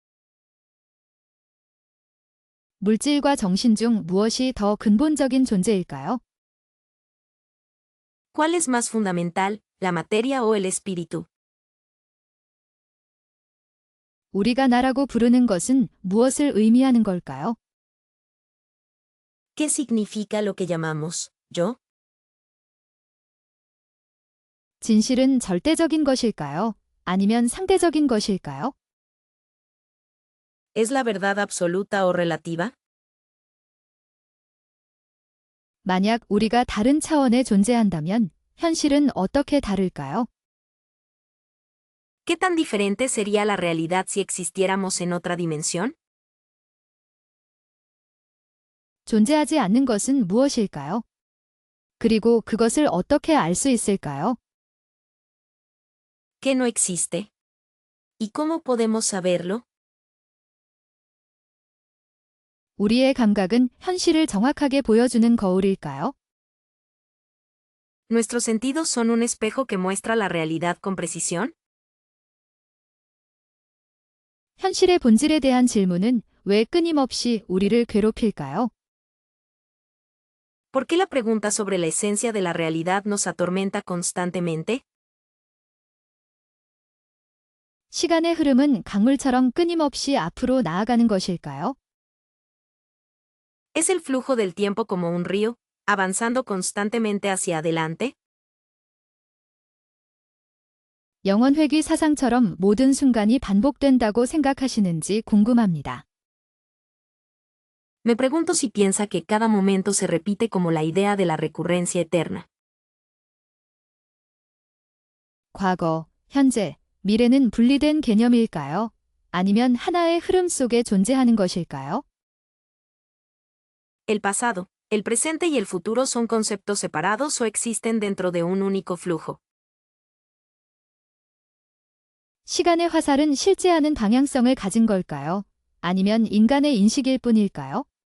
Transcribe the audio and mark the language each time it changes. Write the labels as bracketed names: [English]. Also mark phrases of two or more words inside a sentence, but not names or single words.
[Korean] 물질과 정신 중 무엇이 더 근본적인 존재일까요? [Spanish] ¿Cuál es más fundamental, la materia o el espíritu? [Korean] 우리가 나라고 부르는 것은 무엇을 의미하는 걸까요? [Spanish] ¿Qué significa lo que llamamos yo? [Korean] 진실은 절대적인 것일까요? 아니면 상대적인 것일까요? [Spanish] ¿Es la verdad absoluta o relativa? [Korean] 만약 우리가 다른 차원에 존재한다면 현실은 어떻게 다를까요? [Spanish] ¿Qué tan diferente sería la realidad si existiéramos en otra dimensión? [Korean] 존재하지 않는 것은 무엇일까요? 그리고 그것을 어떻게 알 수 있을까요? [Spanish] ¿Qué no existe? ¿Y cómo podemos saberlo? [Korean] 우리의 감각은 현실을 정확하게 보여주는 거울일까요? [Spanish] ¿Nuestros sentidos son un espejo que muestra la realidad con precisión? [Korean] 현실의 본질에 대한 질문은 왜 끊임없이 우리를 괴롭힐까요? [Spanish] ¿Por qué la pregunta sobre la esencia de la realidad nos atormenta constantemente? [Korean] 시간의 흐름은 강물처럼 끊임없이 앞으로 나아가는 것일까요? [Spanish] ¿Es el flujo del tiempo como un río, avanzando constantemente hacia adelante? [Korean] 영원회귀 사상처럼 모든 순간이 반복된다고 생각하시는지 궁금합니다. [Spanish] Me pregunto si piensa que cada momento se repite como la idea de la recurrencia eterna. [Korean] 과거, 현재, 미래는 분리된 개념일까요? 아니면 하나의 흐름 속에 존재하는 것일까요? [Spanish] El pasado, el presente y el futuro son conceptos separados o existen dentro de un único flujo. [Korean] 시간의 화살은 실제하는 방향성을 가진 걸까요? 아니면 인간의 인식일 뿐일까요?